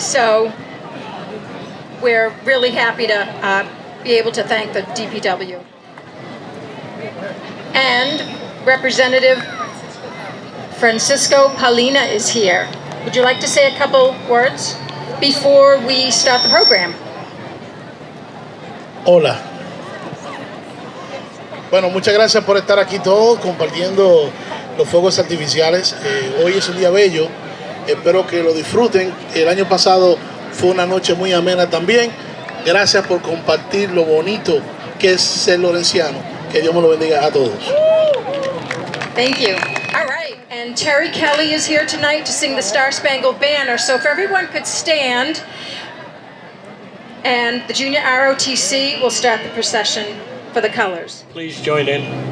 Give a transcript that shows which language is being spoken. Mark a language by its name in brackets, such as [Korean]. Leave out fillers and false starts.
[English] So we're really happy to be able to thank the DPW. And Representative Francisco Palina is here. Would you like to say a couple words before we start the program? [Spanish] Hola. Bueno, muchas gracias por estar aquí todos compartiendo los fuegos artificiales. Hoy es un día bello, espero que lo disfruten. El año pasado fue una noche muy amena también. Gracias por compartir lo bonito que es ser lorenciano. Que Dios me lo bendiga a todos. [English] Thank you. All right, and Terry Kelly is here tonight to sing the Star Spangled Banner. So if everyone could stand, and the Junior ROTC will start the procession for the colors. Please join in.